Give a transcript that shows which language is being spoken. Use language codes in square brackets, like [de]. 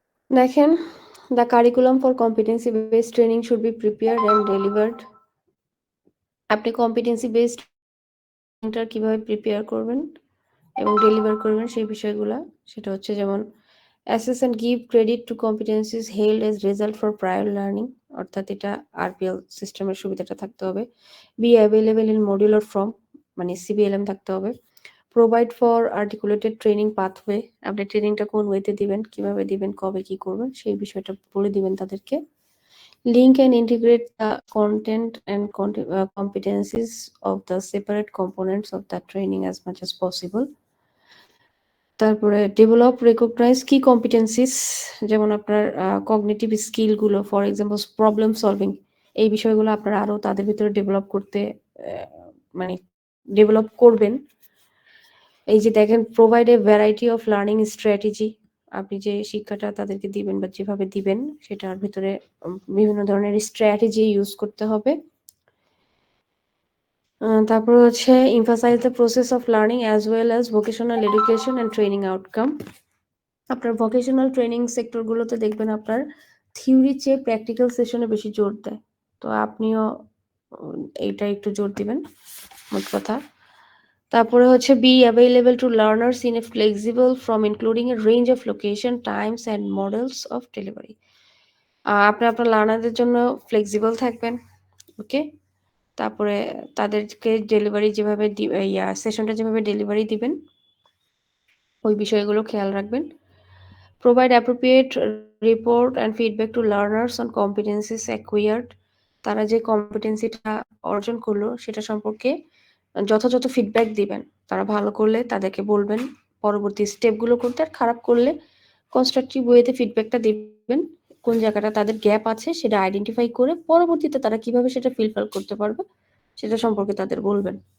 [bn] দেখেন, [en] the curriculum for competency based training should be prepared and delivered. [bn] আপনি competency based ট্রেনিংটা কিভাবে prepare করবেন এবং ডেলিভার করবেন সেই বিষয়গুলো, সেটা হচ্ছে যেমন [en] assess and give credit to competencies held as result for prior learning, [bn] অর্থাৎ এটা আরপিএল সিস্টেমের সুবিধাটা থাকতে হবে। [en] be available in modular form, [bn] মানে সিবিএলএম থাকতে হবে। [en] provide for articulated training pathway, [bn] আপনি ট্রেনিংটা কোন ওয়েতে দিবেন, কিভাবে দিবেন, কবে কি করবেন সেই বিষয়টা বলে দিবেন তাদেরকে। [en] Link and integrate the content and competencies of the separate components of the training as much as possible. [bn] তারপরে [en] develop recognize key competencies, [bn] যেমন আপনার cognitive স্কিলগুলো, [en] for example problem solving, [bn] এই বিষয়গুলো আপনারা আরো তাদের ভিতরে ডেভেলপ করতে মানে ডেভেলপ করবেন। এই যে দেখেন [en] provide a variety of learning strategy, [bn] আপনি যে শিক্ষাটা তাদেরকে দিবেন বা যেভাবে দিবেন সেটার ভিতরে বিভিন্ন ধরনের স্ট্র্যাটেজি ইউজ করতে হবে। তারপর হচ্ছে [en] emphasize the process of learning as well as vocational education and training outcome. [bn] আপনার ভোকেশনাল ট্রেনিং সেক্টরগুলোতে দেখবেন আপনার থিওরির চেয়ে প্র্যাকটিক্যাল সেশনে বেশি জোর দেয়, তো আপনিও এইটা একটু জোর দিবেন মোট কথা। তারপরে হচ্ছে [en] Be available to learners in a flexible form including a range of location, times and models of delivery. [bn] আপনি আপনার লার্নারদের জন্য ফ্লেক্সিবল থাকবেন। ওকে, তারপরে তাদেরকে ডেলিভারি যেভাবে সেশনটা যেভাবে ডেলিভারি দিবেন ওই বিষয়গুলো খেয়াল রাখবেন। [en] Provide appropriate report and feedback to learners on competencies acquired. [bn] তারা যে কম্পিটেন্সিটা অর্জন করলো সেটা সম্পর্কে যথাযথ ফিডব্যাক দিবেন। তারা ভালো করলে তাদেরকে বলবেন পরবর্তী স্টেপগুলো করতে, আর খারাপ করলে কনস্ট্রাকটিভ ওয়েতে ফিডব্যাকটা দিবেন। কোন জায়গাটা তাদের গ্যাপ আছে সেটা আইডেন্টিফাই করে পরবর্তীতে তারা কিভাবে সেটা ফিলফিল করতে পারবে সেটা সম্পর্কে তাদের বলবেন।